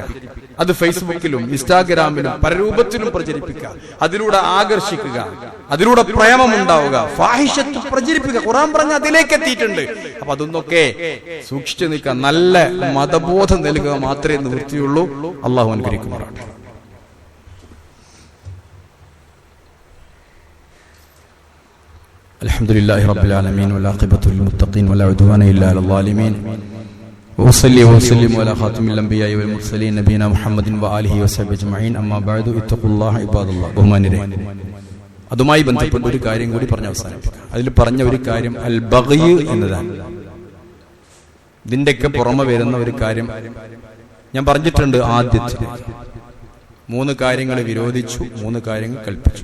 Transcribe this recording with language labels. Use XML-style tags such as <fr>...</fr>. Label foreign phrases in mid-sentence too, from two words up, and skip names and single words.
<ml>അത് ഫേസ്ബുക്കിലും ഇൻസ്റ്റാഗ്രാമിലും പല രൂപത്തിലും പ്രചരിപ്പിക്കുക. അതിലൂടെ ആകർഷിക്കുക, അതിലൂടെ പ്രേമമുണ്ടാവുക, ഫാഹിഷത്ത് പ്രചരിപ്പിക്കുക. ഖുർആൻ പറഞ്ഞ അതിലേക്ക് എത്തിയിട്ടുണ്ട്. അപ്പൊ അതൊന്നൊക്കെ സൂക്ഷിച്ചു നിൽക്കുക. നല്ല മതബോധം നൽകുക മാത്രമേ നിവൃത്തിയുള്ളൂ. അള്ളാഹു അനുഗ്രഹിക്കുമാറാകട്ടെ.</ml> <ar>الحمدلله رب العالمين والعاقبة للمتقين ولا عدوان إلا على الظالمين وصلي وسلم على خاتم الأنبياء والمرسلين نبينا محمد وآله وصحبه أجمعين أما بعد اتقوا الله عباد الله.</ar> <ml>ബഹുമാനിരെ, അതുമായി ബന്ധപ്പെട്ട ഒരു കാര്യം കൂടി പറഞ്ഞ് അവസാനിപ്പിക്കാം. അതിൽ പറഞ്ഞ ഒരു കാര്യം</ml> <ar>البغي</ar> <ml>എന്നതാണ്. ഇതിന്റെയൊക്കെ പുറമെ വരുന്ന ഒരു കാര്യം ഞാൻ പറഞ്ഞിട്ടുണ്ട്. ആദ്യത്തെ 3 കാര്യങ്ങൾ വിരോധിച്ചു, 3 കാര്യങ്ങൾ കൽപ്പിച്ചു.</ml>